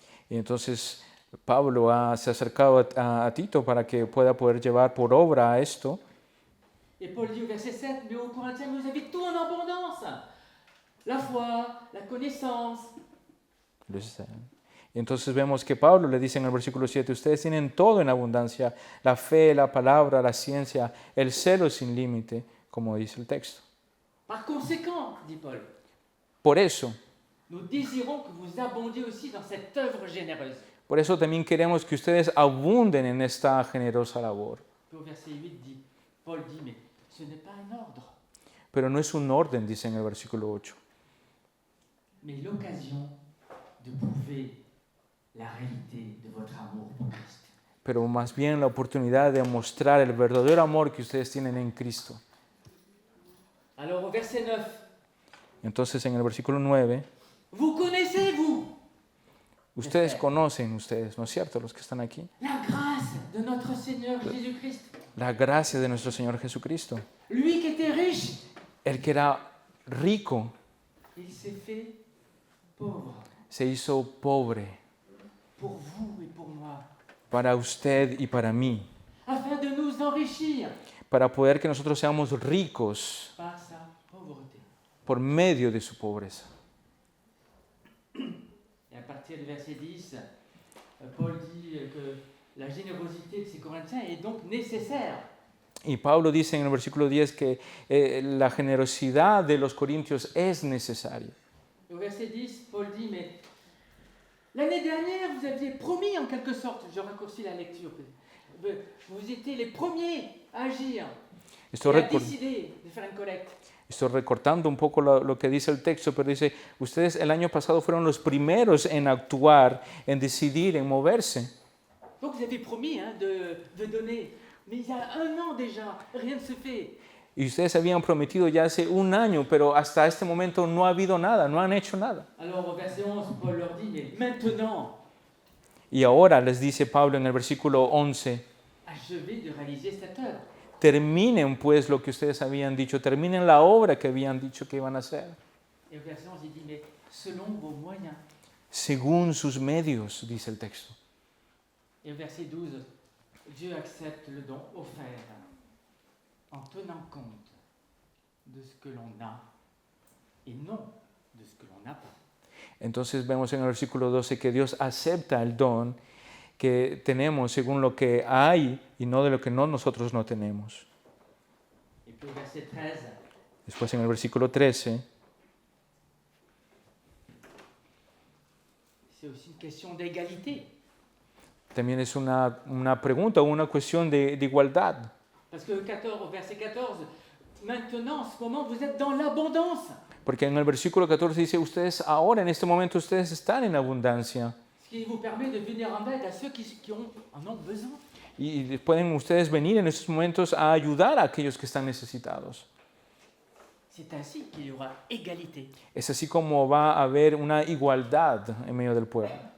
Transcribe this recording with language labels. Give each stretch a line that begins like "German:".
Spanish: Y entonces Pablo se ha acercado a Tito para que pueda poder llevar por obra esto.
French: Et Paul dit au verset 7, mais aux Corinthiens, vous avez tout en abondance. La foi, la connaissance.
Spanish: Y entonces vemos que Pablo le dice en el versículo 7, ustedes tienen todo en abundancia, la fe, la palabra, la ciencia, el celo sin límite, como dice el texto.
French: Par conséquent, dit Paul,
Spanish: Por eso
French: nous désirons que vous abondiez aussi dans cette œuvre généreuse.
Spanish: Por eso también queremos que ustedes abunden en esta generosa labor.
French: Puis au verset 8, Paul dit, mais ce n'est pas un ordre,
Spanish: Pero no es un orden, dice en el versículo 8,
French: mais l'occasion de prouver la réalité de votre amour pour Christ.
Spanish: pero más bien la oportunidad de mostrar el verdadero amor que ustedes tienen en Cristo.
French: Alors au verset 9,
Spanish: Entonces en el versículo 9,
French: vous connaissez, vous,
Spanish: ustedes conocen, ¿no es cierto? Los que están aquí,
French: la grâce de notre Seigneur Jésus-Christ.
Spanish: la gracia de nuestro Señor Jesucristo.
French: Lui qui était riche,
Spanish: El que era rico
French: il s'est fait pauvre
Spanish: se hizo pobre
French: pour vous et pour moi,
Spanish: para usted y para mí,
French: afin de nous enrichir
Spanish: para poder que nosotros seamos ricos
French: par sa pauvreté.
Spanish: por medio de su pobreza.
French: Et à partir du verset 10, Paul dit que la générosité de ces Corinthiens est donc nécessaire.
Spanish: Y Pablo dice en el versículo 10 que la generosidad de los corintios es necesaria.
French: Au verset 10, Paul dit, mais l'année dernière, vous aviez promis en quelque sorte, je raccourcis la lecture, vous étiez les premiers à agir et à décider de faire une collecte.
Spanish: Estoy recortando un poco lo que dice el texto, pero dice, ustedes el año pasado fueron los primeros en actuar, en decidir, en moverse.
French: Donc vous avez promis de donner, mais il y a 1 an déjà, rien ne se fait.
Spanish: Y ustedes habían prometido ya hace 1 año, pero hasta este momento no ha habido nada, no han hecho nada.
French: Alors au verset 11, Paul leur dit, mais maintenant,
Spanish: Y ahora les dice Pablo en el versículo 11,
French: achevez de réaliser cette œuvre.
Spanish: terminen pues lo que ustedes habían dicho, terminen la obra que habían dicho que iban a hacer,
French: Et au verset 11, il dit, mais selon vos moyens.
Spanish: según sus medios, dice el texto.
French: Et au verset 12, Dieu accepte le don offert en tenant compte de ce que l'on a et non de ce que l'on n'a pas.
Spanish: Entonces vemos en el versículo 12 que Dios acepta el don que tenemos según lo que hay y no de lo que nosotros no tenemos.
French: Et puis au verset 13,
Spanish: Después en el versículo 13
French: c'est aussi une question d'égalité.
Spanish: también es una pregunta, una cuestión de igualdad.
French: Parce que au verset 14, maintenant, en ce moment, vous êtes dans l'abondance.
Spanish: Porque en el versículo 14 dice, ustedes ahora, en este momento, ustedes están en abundancia.
French: Ce qui vous permet de venir en aide à ceux qui en ont besoin.
Spanish: Y pueden ustedes venir en estos momentos a ayudar a aquellos que están necesitados.
French: C'est ainsi qu'il y aura égalité.
Spanish: Es así como va a haber una igualdad en medio del pueblo.